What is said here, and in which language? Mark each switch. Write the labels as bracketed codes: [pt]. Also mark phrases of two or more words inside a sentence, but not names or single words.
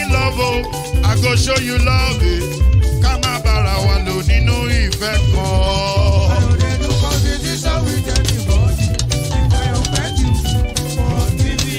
[pcm] love, oh, I go show you love, [yo] Kama bara wa lo nínú ìfẹ́ kan. [pcm] I don't dey do competition with anybody. If I offend you, forgive me.